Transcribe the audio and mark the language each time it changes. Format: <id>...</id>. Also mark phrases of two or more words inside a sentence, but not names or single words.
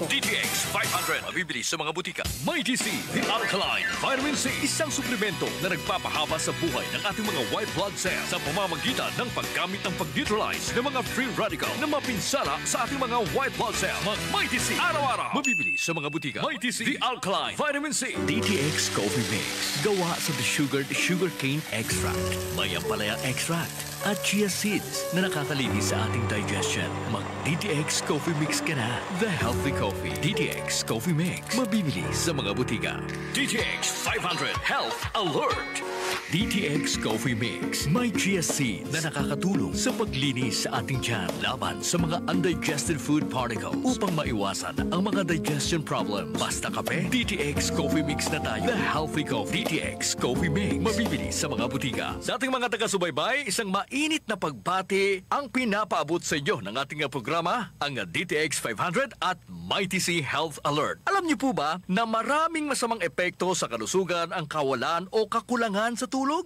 <tl>DTX500. Mabibili sa mga butika. Mighty C, The Alkaline Vitamin C. Isang suplemento na nagpapahaba sa buhay ng ating mga</tl> <en>white blood cells</en> <tl>sa pamamagitan ng paggamit ng pag-neutralize ng mga</tl> <en>free radical</en> <tl>na mapinsala sa ating mga</tl> <en>white blood cells.</en> <tl>Mag-Mighty C araw-araw. Mabibili sa mga butika. Mighty C, The Alkaline Vitamin C. DTX Coffee Mix. Gawa sa</tl> <en>sugarcane extract,</en> <tl>may ampalaya extract, at</tl> <en>chia seeds</en> <tl>na nakakalinis sa ating digestion. Mag-DTX Coffee Mix ka na.</tl> <en>The Healthy Coffee.</en> <tl>DTX Coffee Mix. Mabibili sa mga butika. DTX 500 Health Alert. DTX Coffee Mix. May</tl> <en>chia seeds</en> <tl>na nakakatulong sa paglinis sa ating tiyan laban sa mga</tl> <en>undigested food particles</en> <tl>upang maiwasan ang mga</tl> <en>digestion problem.</en> <tl>Basta kape, DTX Coffee Mix na tayo.</tl> <en>The Healthy Coffee. DTX Coffee Mix.</en> <tl>Mabibili sa mga butika. Sa ating mga taga-subaybay, isang mainit na pagbati ang pinapaabot sa inyo ng ating programa, ang DTX 500 at Mighty C Health Alert. Alam niyo po ba na maraming masamang epekto sa kalusugan ang kawalan o kakulangan sa tulog?</tl>